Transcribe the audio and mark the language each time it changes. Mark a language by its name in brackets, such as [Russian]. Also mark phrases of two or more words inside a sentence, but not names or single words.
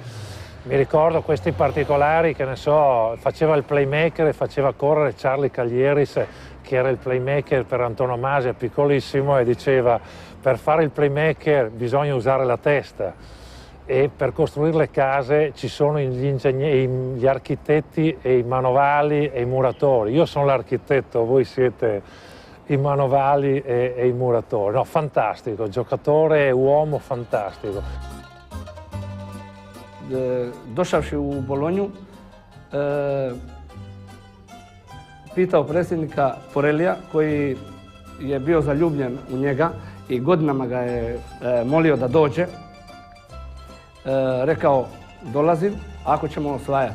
[Italian] Mi ricordo questi particolari, che ne so, faceva il playmaker e faceva correre Charlie Caglieris, che era il playmaker per antonomasia, piccolissimo, e diceva per fare il playmaker bisogna usare la testa. E per costruire le case ci sono gli architetti e i manovali e i muratori. Io sono l'architetto, voi siete i manovali e i muratori. No, fantastico, giocatore e uomo fantastico. [Croatian] Došavši u Bolonju, pitao predsjednika Porellija, koji je bio zaljubljen u njega i godinama ga je molio da dođe. Rekao, dolazim ako ćemo osvajati.